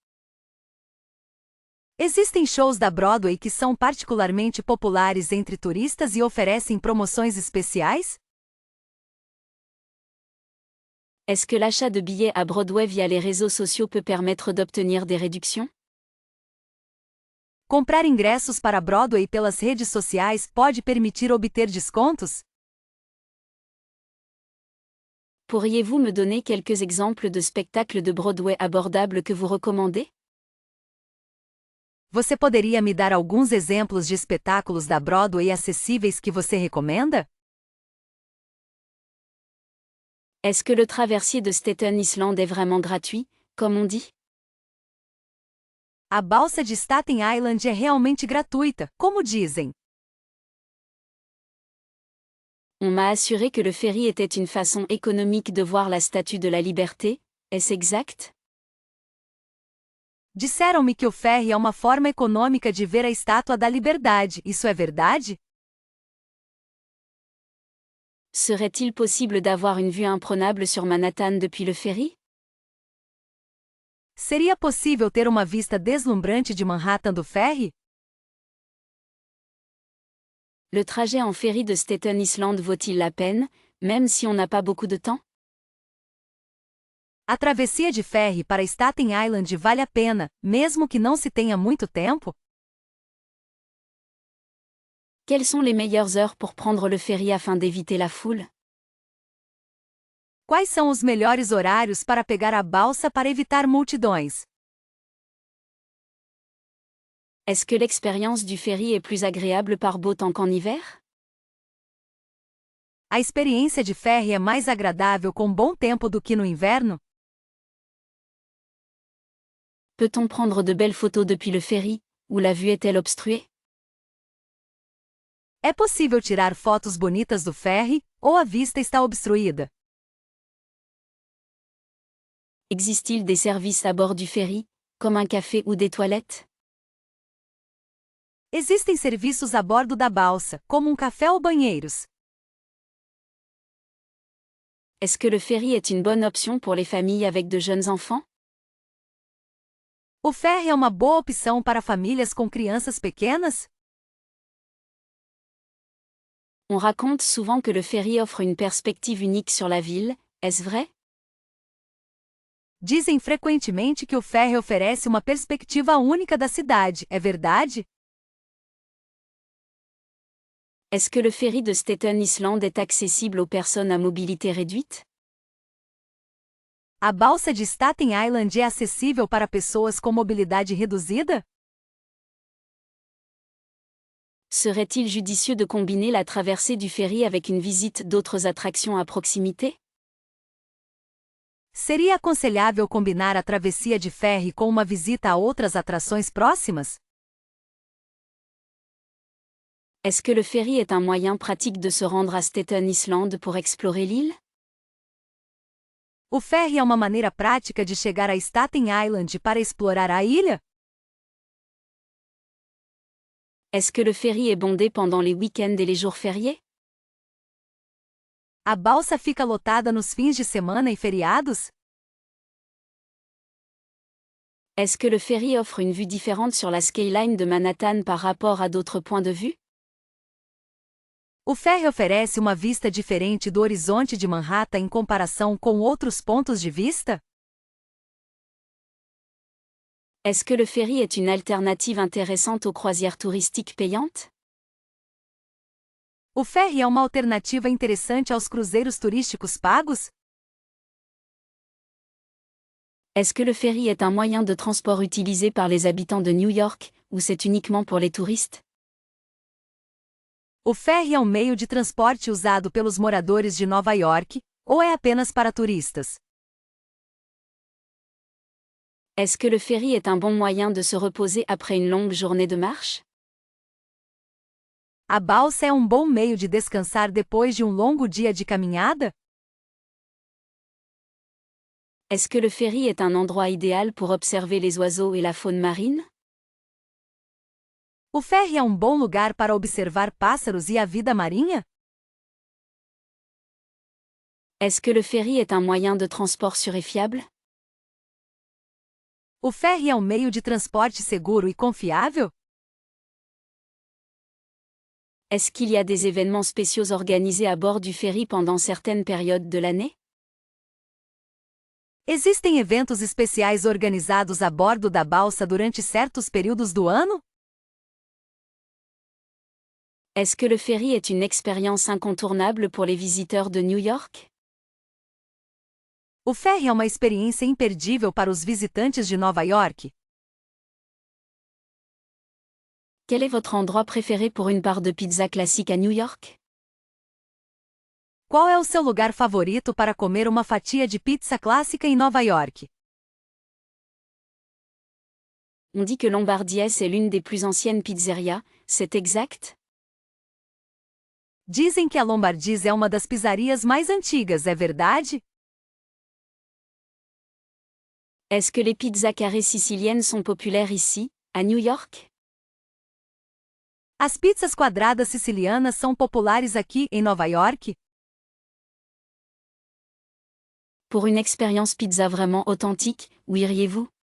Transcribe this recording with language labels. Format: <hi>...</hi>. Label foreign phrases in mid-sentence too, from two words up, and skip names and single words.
<pt>Existem shows da Broadway que são particularmente populares entre turistas e oferecem promoções especiais?</pt> <fr>Est-ce que l'achat de billets à Broadway via les réseaux sociaux peut permettre d'obtenir des réductions?</fr> <pt>Comprar ingressos para Broadway pelas redes sociais pode permitir obter descontos?</pt> <fr>Pourriez-vous me donner quelques exemples de spectacles de Broadway abordables que vous recommandez?</fr> <pt>Você poderia me dar alguns exemplos de espetáculos da Broadway acessíveis que você recomenda?</pt> <fr>Est-ce que le traversier de Staten Island est vraiment gratuit, comme on dit?</fr> <pt>A balsa de Staten Island é realmente gratuita, como dizem.</pt> <fr>On m'a assuré que le ferry était une façon économique de voir la Statue de la Liberté, est-ce exact?</fr> <pt>Disseram-me que o ferry é uma forma econômica de ver a Estátua da Liberdade. Isso é verdade?</pt> <fr>Serait-il possible d'avoir une vue imprenable sur Manhattan depuis le ferry?</fr> <pt>Seria possível ter uma vista deslumbrante de Manhattan do ferry?</pt> <fr>Le trajet en ferry de Staten Island vaut-il la peine, même si on n'a pas beaucoup de temps?</fr> <pt>A travessia de ferry para Staten Island vale a pena, mesmo que não se tenha muito tempo?</pt> <fr>Quelles sont les meilleures heures pour prendre le ferry afin d'éviter la foule?</fr> <pt>Quais são os melhores horários para pegar a balsa para evitar multidões?</pt> <fr>Est-ce que l'expérience du ferry est plus agréable par beau temps qu'en hiver?</fr> <pt>A experiência de ferry é mais agradável com bom tempo do que no inverno?</pt> <fr>Peut-on prendre de belles photos depuis le ferry, ou la vue est-elle obstruée?</fr> <pt>É possível tirar fotos bonitas do ferry, ou a vista está obstruída?</pt> <fr>Existe-t-il des services à bord du ferry, comme un café ou des toilettes?</fr> <pt>Existem serviços a bordo da balsa, como um café ou banheiros.</pt> <fr>Est-ce que le ferry est une bonne option pour les familles avec de jeunes enfants?</fr> <pt>O ferry é uma boa opção para famílias com crianças pequenas?</pt> <fr>On raconte souvent que le ferry offre une perspective unique sur la ville, est-ce vrai?</fr> <pt>Dizem frequentemente que o ferry oferece uma perspectiva única da cidade, é verdade?</pt> <fr>Est-ce que le ferry de Staten Island est accessible aux personnes à mobilité réduite?</fr> <pt>A balsa de Staten Island é acessível para pessoas com mobilidade reduzida?</pt> <fr>Serait-il judicieux de combiner la traversée du ferry avec une visite d'autres attractions à proximité?</fr> <pt>Seria aconselhável combinar a travessia de ferry com uma visita a outras atrações próximas?</pt> <fr>Est-ce que le ferry est un moyen pratique de se rendre à Staten Island pour explorer l'île?</fr> <pt>O ferry é uma maneira prática de chegar a Staten Island para explorar a ilha?</pt> <fr>Est-ce que le ferry est bondé pendant les week-ends et les jours fériés?</fr> <pt>A balsa fica lotada nos fins de semana e feriados?</pt> <fr>Est-ce que le ferry offre une vue différente sur la skyline de Manhattan par rapport à d'autres points de vue?</fr> <pt>O ferry oferece uma vista diferente do horizonte de Manhattan em comparação com outros pontos de vista?</pt> <fr>Est-ce que le ferry est une alternative intéressante aux croisières touristiques payantes?</fr> <pt>O ferry é uma alternativa interessante aos cruzeiros turísticos pagos?</pt> <fr>Est-ce que le ferry est un moyen de transport utilisé par les habitants de New York, ou c'est uniquement pour les touristes?</fr> <pt>O ferry é um meio de transporte usado pelos moradores de Nova York, ou é apenas para turistas?</pt> <fr>Est-ce que le ferry est un bon moyen de se reposer après une longue journée de marche?</fr> <pt>A balsa é um bom meio de descansar depois de um longo dia de caminhada?</pt> <fr>Est-ce que le ferry est un endroit idéal pour observer les oiseaux et la faune marine?</fr> <pt>O ferry é um bom lugar para observar pássaros e a vida marinha?</pt> <fr>Est-ce que le ferry est un moyen de transport sûr et fiable?</fr> <pt>O ferry é um meio de transporte seguro e confiável?</pt> <fr>Est-ce qu'il y a des événements spéciaux organisés à bord du ferry pendant certaines périodes de l'année?</fr> <pt>Existem eventos especiais organizados a bordo da balsa durante certos períodos do ano?</pt> <fr>Est-ce que le ferry est une expérience incontournable pour les visiteurs de New York?</fr> <pt>O ferry é uma experiência imperdível para os visitantes de Nova York.</pt> <fr>Quel est votre endroit préféré pour une part de pizza classique à New York?</fr> <pt>Qual é o seu lugar favorito para comer uma fatia de pizza clássica em Nova York?</pt> <fr>On dit que Lombardies est l'une des plus anciennes pizzerias, c'est exact?</fr> <pt>Dizem que a Lombardies é uma das pizzarias mais antigas, é verdade?</pt> <fr>Est-ce que les pizzas carrées siciliennes sont populaires ici, à New York?</fr> <pt>As pizzas quadradas sicilianas são populares aqui, em Nova York?</pt> <fr>Pour une expérience pizza vraiment authentique, où iriez-vous?</fr>